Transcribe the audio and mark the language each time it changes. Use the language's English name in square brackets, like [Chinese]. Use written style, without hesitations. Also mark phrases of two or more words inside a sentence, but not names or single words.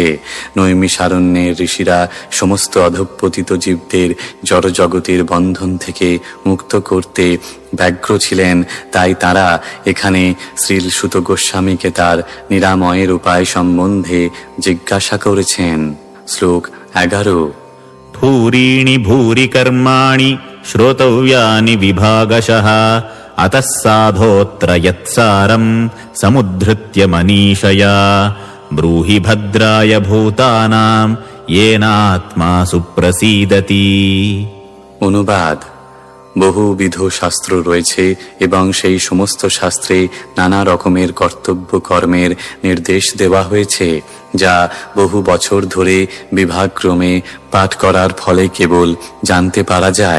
[Bangla] নৈমিষারণ্যের ঋষিরা সমস্ত অধঃপতিত জীবদের জড়জগতের বন্ধন থেকে মুক্ত করতে ব্যগ্র ছিলেন। তাই তারা এখানে শ্রীল সুত গোস্বামীকে তার নিরাময়ের উপায় সম্বন্ধে জিজ্ঞাসা করেছেন। শ্লোক 11। [Sanskrit] ভূরিণি ভূরি কর্মাণি শ্রোতব্যানি বিভাগশঃ अतः साधोऽत्र यत्सारं समुद्धृत्य मनीषया ब्रूहि भद्राय भूतानां येनात्मा सुप्रसीदति। [Bangla] অনুবাদ: বহুবিধ শাস্ত্র রয়েছে এবং সেই সমস্ত শাস্ত্রে নানা রকমের কর্তব্য কর্মের নির্দেশ দেওয়া হয়েছে, যা বহু বছর ধরে বিভাগক্রমে পাঠ করার ফলে কেবল জানতে পারা যায়।